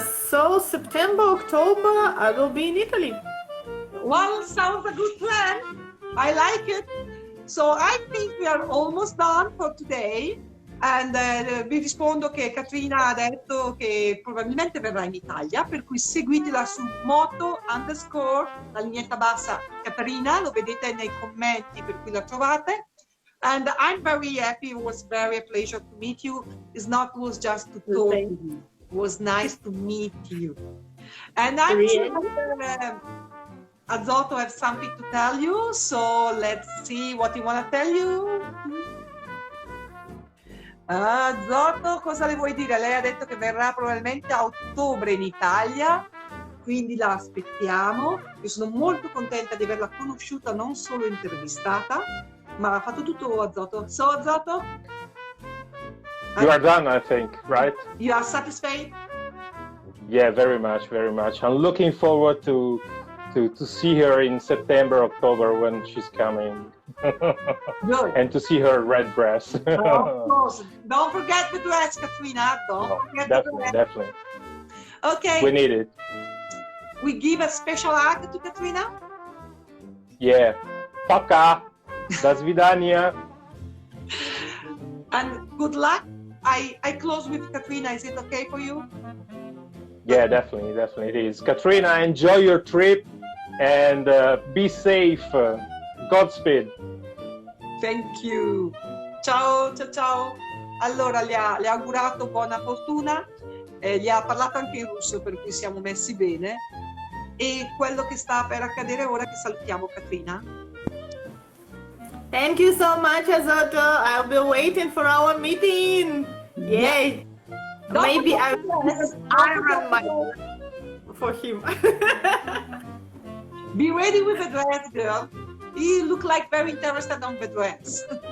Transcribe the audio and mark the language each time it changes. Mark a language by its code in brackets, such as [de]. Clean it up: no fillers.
[en] So September, October, I will be in Italy. Well, sounds a good plan. I like it. So I think we are almost done for today. [it] And vi rispondo che Katrina ha detto che probabilmente verrà in Italia, per cui seguitela su Moto _ la lineetta bassa Katrina, lo vedete nei commenti per cui la trovate. [en] And I'm very happy. It was very a pleasure to meet you. It was just to talk to you. It was nice to meet you. And I'm sure Azoto has something to tell you. So let's see what you want to tell you. [it] Azoto, cosa le vuoi dire? Lei ha detto che verrà probabilmente a ottobre in Italia, quindi la aspettiamo. Io sono molto contenta di averla conosciuta, non solo intervistata, ma ha fatto tutto Azoto. [en] So Azoto? You are done, I think, right? You are satisfied? Yeah, very much, very much. I'm looking forward to see her in September, October when she's coming. Good. And to see her red dress. Of course. Don't forget the dress, Katrina. Don't forget the dress. Definitely. Okay. We need it. We give a special hug to Katrina. [ru] Yeah. Пока. До свидания. [en] And good luck. I close with Katrina. Is it okay for you? Yeah, definitely it is. Katrina, enjoy your trip and be safe. Godspeed. Thank you. Ciao, ciao, ciao. [it] Allora, le ha augurato buona fortuna, gli ha parlato anche in russo, per cui siamo messi bene. E quello che sta per accadere ora è che salutiamo Katrina. [en] Thank you so much, Azoto. I'll be waiting for our meeting. Yay. Maybe I will iron my for him. Be ready with the dress, girl. You look like very interested on the dress.